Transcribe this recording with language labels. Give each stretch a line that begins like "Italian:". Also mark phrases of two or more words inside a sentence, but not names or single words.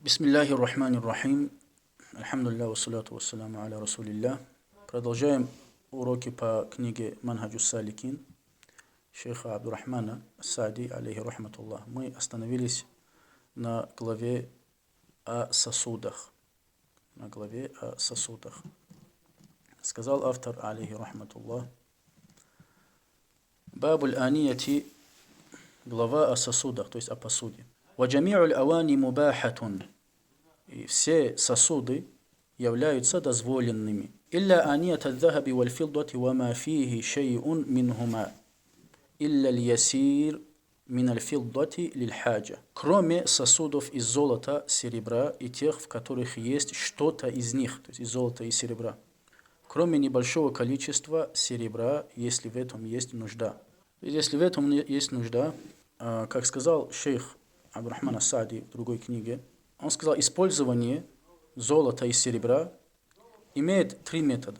Arabic: بسم الله الرحمن الرحيم الحمد لله والصلاة والسلام على رسول الله.
Russian: Продолжаем уроки по книге Манхаджус Саликин шейха Абдурахмана Ас-Саади,
Arabic: عليه رحمة الله.
Russian: Мы остановились на главе о сосудах. На главе о сосудах. Сказал автор,
Arabic: عليه رحمة الله: باب الآنية,
Russian: глава о сосудах, то есть о посуде.
Arabic: وجميع الأواني مباحة.
Russian: И все сосуды являются дозволенными.
Arabic: إلا آنية الذهب والفضة وما فيه شيء منهما. إلا اليسير من الفضة للحاجة.
Russian: Кроме сосудов из золота, серебра и тех, в которых есть что-то из них, то есть из золота и серебра. Кроме небольшого количества серебра, если в этом есть нужда. Если в этом есть нужда, как сказал шейх Абдурахман Ас-Саади в другой книге, он сказал, использование золота и серебра имеет три метода.